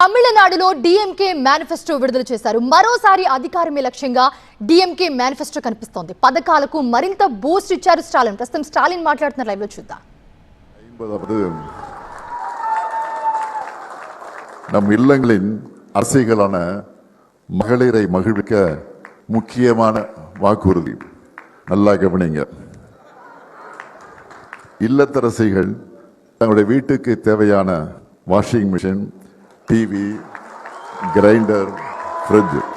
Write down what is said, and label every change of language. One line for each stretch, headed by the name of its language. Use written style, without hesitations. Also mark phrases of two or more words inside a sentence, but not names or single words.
Telugu: తమిళనాడులో డిఎంకే మేనిఫెస్టో విడుదల చేశారు. మరోసారి అధికారమే లక్ష్యంగా డిఎంకే మేనిఫెస్టో కనిపిస్తోంది. పథకాలకు మరింత బూస్ట్ ఇచ్చారు స్టాలిన్. ప్రస్తుతం స్టాలిన్ మాట్లాడుతున్న లైవ్ లో చూద్దాం.
Tamil: நம் இல்லங்களின் அரசியலான மகளிரை மகிழ்விக்க முக்கியமான வாக்குறுதி. நல்லா கவனிங்க. இல்லத்தரசிகள் தங்களுடைய வீட்டுக்கு தேவையான
English: washing machine, TV, grinder, fridge,